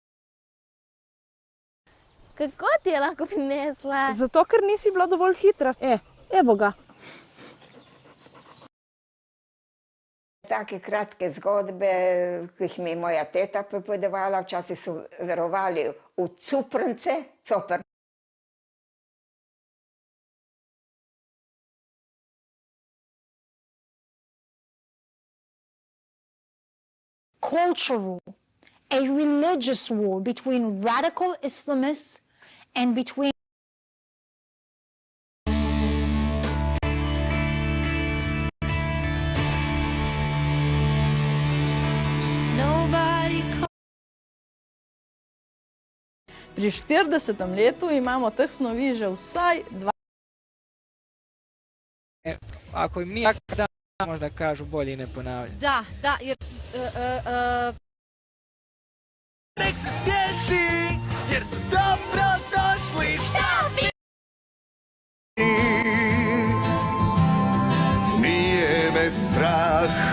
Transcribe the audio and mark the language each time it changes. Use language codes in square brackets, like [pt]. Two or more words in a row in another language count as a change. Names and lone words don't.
[sl] Kako ti je lako prinesla? Zato, ker nisi bila dovolj hitra. Evo ga. Take kratke zgodbe, ki jih mi je moja teta pripovedovala, včasih so verovali v cuprnce, copr. [en] Cultural, a religious war between radical Islamists and between [sl] Pri 40. letu imamo teh snovi že vsaj 2. [hr] Ako im nije da, možda kažu bolje ne ponavljati. Da, jer... Nek se smiješi, jer su dobro došli. Šta bi? Nije me strah.